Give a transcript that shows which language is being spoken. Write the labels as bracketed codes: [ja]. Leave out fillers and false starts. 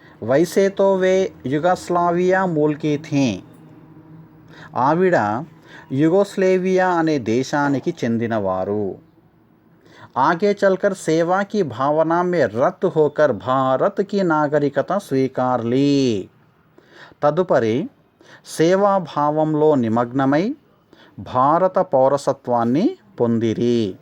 [hi] वैसे तो वे युगोस्लाविया मूल की थीं. [te] ఆవిడ యుగోస్లేవియా అనే దేశానికి చెందినవారు. [hi] आगे चलकर सेवा की भावना में रत होकर भारत की नागरिकता स्वीकार ली. [te] తదుపరి సేవాభావంలో నిమగ్నమై భారత పౌరసత్వాన్ని పొందిరి.